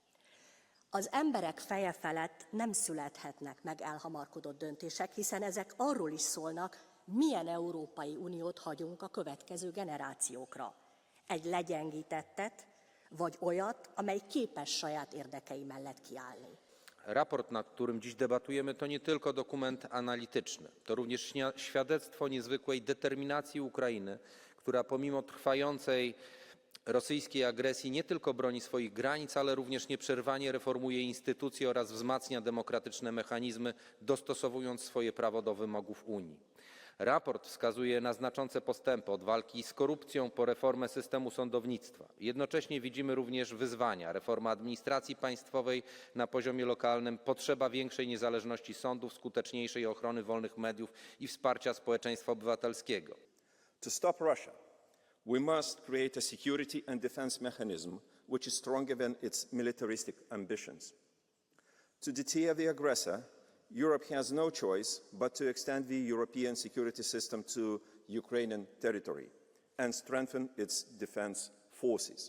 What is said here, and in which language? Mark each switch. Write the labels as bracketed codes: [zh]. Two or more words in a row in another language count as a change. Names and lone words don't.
[hu] Az emberek feje felett nem születhetnek meg elhamarkodott döntések, hiszen ezek arról is szólnak, milyen Európai Uniót hagyunk a következő generációkra. Egy legyengítettet, vagy olyat, amely képes saját érdekei mellett kiállni. [pl] Raport, nad którym dziś debatujemy, to nie tylko dokument analityczny, to również świadectwo niezwykłej determinacji Ukrainy, która pomimo trwającej rosyjskiej agresji nie tylko broni swoich granic, ale również nieprzerwanie reformuje instytucje oraz wzmacnia demokratyczne mechanizmy, dostosowując swoje prawo do wymogów Unii. Raport wskazuje na znaczące postępy od walki z korupcją po reformę systemu sądownictwa. Jednocześnie widzimy również wyzwania: reforma administracji państwowej na poziomie lokalnym, potrzeba większej niezależności sądów, skuteczniejszej ochrony wolnych mediów i wsparcia społeczeństwa obywatelskiego. [en] To stop Russia, we must create a security and defense mechanism which is stronger than its militaristic ambitions. To deter the aggressor, Europe has no choice but to extend the European security system to Ukrainian territory and strengthen its defense forces.